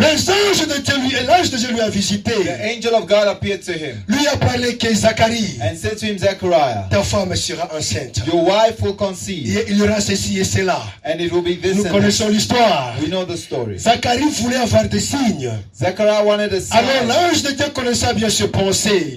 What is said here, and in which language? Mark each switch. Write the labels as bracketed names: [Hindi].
[French] Les anges de Dieu, l'ange de Dieu lui a visité. [English] The angel of God appeared to him [French] Lui a parlé que Zacharie, [English] and said to him, Zechariah, [French] ta femme sera enceinte. [English] your wife will conceive, [French] Et il y aura ceci et cela. [English] and it will be this [French] Nous [English] and that. [French] connaissons l'histoire. [English] We know the story. [French] Zacharie voulait avoir des signes. [English] Zechariah wanted a [French] Alors [English] sign. [French] l'ange de Dieu connaissait bien ses pensées.